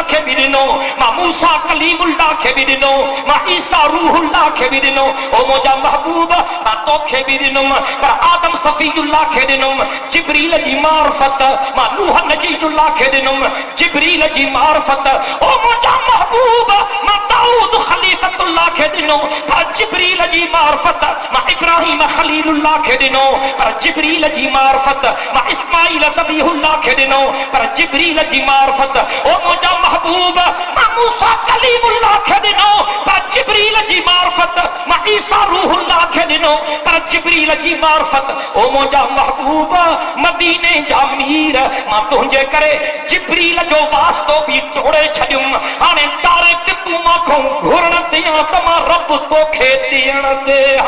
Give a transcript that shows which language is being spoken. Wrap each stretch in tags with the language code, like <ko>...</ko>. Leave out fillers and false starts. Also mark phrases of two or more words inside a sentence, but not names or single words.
<sd>کے بھی دنو ما موسیٰ کلیم اللہ کے بھی دنو ما عیسیٰ روح اللہ کے بھی دنو او مجھا محبوب ما تو کے بھی دنو پر آدم صفی اللہ کے دنو جبریل جی معرفت ما نوح نجید اللہ کے دنو جبریل جی معرفت او مجھا محبوب ما दाऊद खलीफत अल्लाह खे ॾिनो पर जिब्रील जी मार्फत मां इब्राहिम खलीलुल्लाह खे ॾिनो पर जिब्रील जी मार्फत मां इस्माइल ज़बीहुल्लाह खे ॾिनो पर जिब्रील जी मार्फत ओ मुंहिंजा महबूब मां मूसा कलीमुल्लाह खे ॾिनो पर जिब्रील जी मार्फत मां ईसा रूहुल्लाह खे ॾिनो पर जिब्रील जी मार्फत ओ मुंहिंजा महबूब मदीने जा मीर मां तुंहिंजे करे जिब्रील जो वास्तो बि तोड़े छॾियुमि हाणे डायरेक्ट तूं मां घुरण दियां त मां रब तोखे ॾियण दे</sd>